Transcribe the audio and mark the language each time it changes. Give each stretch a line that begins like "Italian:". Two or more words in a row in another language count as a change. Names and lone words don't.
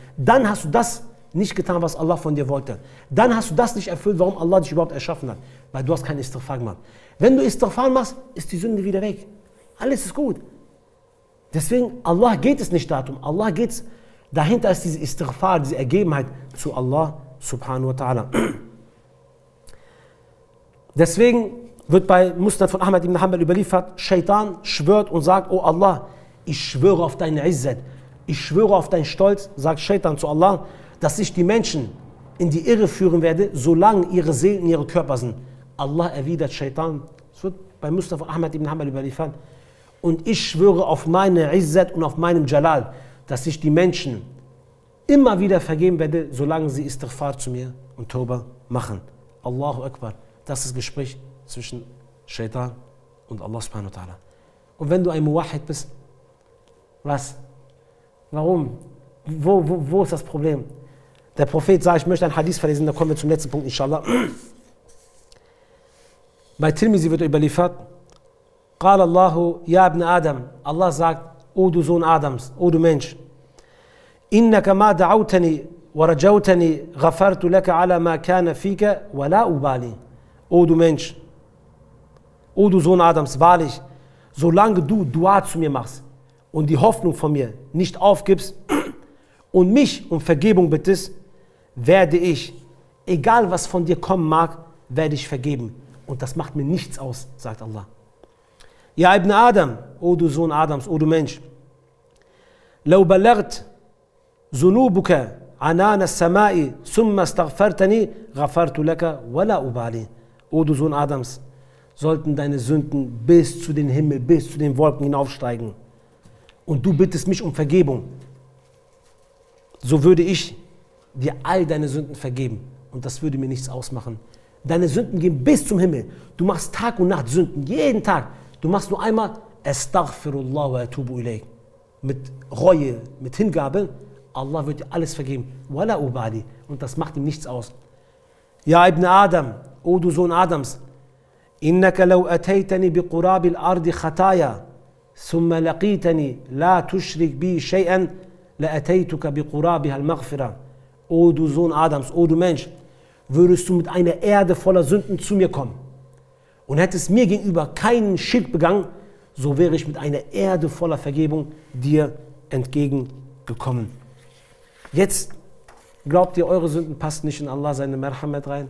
German: Dann hast du das nicht getan, was Allah von dir wollte. Dann hast du das nicht erfüllt, warum Allah dich überhaupt erschaffen hat. Weil du hast kein Istighfar gemacht. Wenn du Istighfar machst, ist die Sünde wieder weg. Alles ist gut. Deswegen, Allah geht es nicht darum. Allah geht es, dahinter ist diese Istighfar, diese Ergebenheit zu Allah
Arabic: subhanahu wa ta'ala.
German: Deswegen wird bei Musnad von Ahmad ibn Hanbal überliefert, Shaitan schwört und sagt, oh Allah, ich schwöre auf deine Izzat, ich schwöre auf deinen Stolz, sagt Shaitan zu Allah, dass ich die Menschen in die Irre führen werde, solange ihre Seelen in ihre Körper sind. Allah erwidert Shaitan, das wird bei Musnad von Ahmad ibn Hanbal überliefert, und ich schwöre auf meine Izzat und auf meinem Jalal, dass ich die Menschen immer wieder vergeben werde, solange sie Istighfar zu mir und Tauba machen. Allahu Akbar. Das ist das Gespräch zwischen Shaitan und Allah
Arabic: subhanahu wa ta'ala.
German: Und wenn du ein Muwahhid bist, was? Warum? Wo ist das Problem? Der Prophet sagt, ich möchte ein Hadith verlesen, da kommen wir zum letzten Punkt, inshallah. Bei Tirmizi wird überliefert,
Arabic: قال الله يا ابن آدم,
German: Allah sagt, o du Sohn Adams, o du Mensch,
Arabic: إنك ما دعوتني ورجوتني غفرت لك على ما كان فيك ولا أبالي.
German: O du Mensch, o du Sohn Adams, wahrlich, solange du Dua zu mir machst und die Hoffnung von mir nicht aufgibst und mich um Vergebung bittest, werde ich, egal was von dir kommen mag, werde ich vergeben. und das macht mir nichts aus, sagt Allah.
Arabic: يا ابن آدم,
German: o du Sohn Adams, o du Mensch,
Arabic: لو بلغت ذنوبك عنان السماء ثم استغفرتني غفرت لك ولا أبالي.
German: O du Sohn Adams, sollten deine Sünden bis zu den Himmel, bis zu den Wolken hinaufsteigen und du bittest mich um Vergebung, so würde ich dir all deine Sünden vergeben und das würde mir nichts ausmachen. Deine Sünden gehen bis zum Himmel. Du machst Tag und Nacht Sünden, jeden Tag. Du machst nur einmal
Arabic: أستغفر الله وأتوب إليك.
German: Mit Reue, mit Hingabe, Allah wird dir alles vergeben.
Arabic: ولا أبالي.
German: Und das macht ihm nichts aus.
Arabic: يا ابن آدم,
German: o du Sohn Adams,
Arabic: إنك لو أتيتني بقراب الأرض خطايا، ثم لقيتني لا تشرك بي شيئا، لأتيتك بقرابها المغفرة.
German: O du Sohn Adams, o du Mensch, würdest du mit einer Erde voller Sünden zu mir kommen und hättest mir gegenüber keinen Schirk begangen, so wäre ich mit einer Erde voller Vergebung dir entgegengekommen. Jetzt glaubt ihr, eure Sünden passen nicht in Allah seine Merhamet rein?